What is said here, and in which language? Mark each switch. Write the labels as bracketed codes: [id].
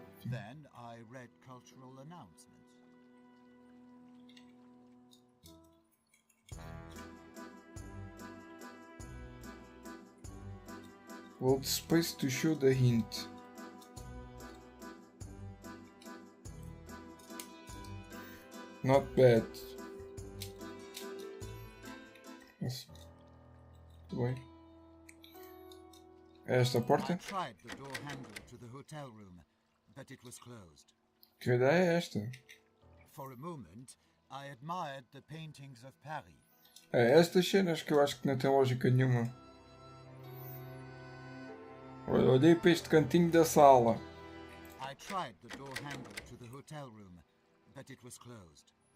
[en] Then I read cultural announcements. Hold space to show the hint. Not bad. [pt] Nossa. Tudo bem. É esta a [en] I [pt] porta? [en] tried the door handle to the hotel room, but it was closed. [pt] Que ideia é esta? [en] For a moment, I admired the paintings of Paris. [pt] É estas cenas que eu acho que não tem lógica nenhuma. Olhei para este cantinho da sala. [en] I tried the door handle to the hotel room, but it was closed.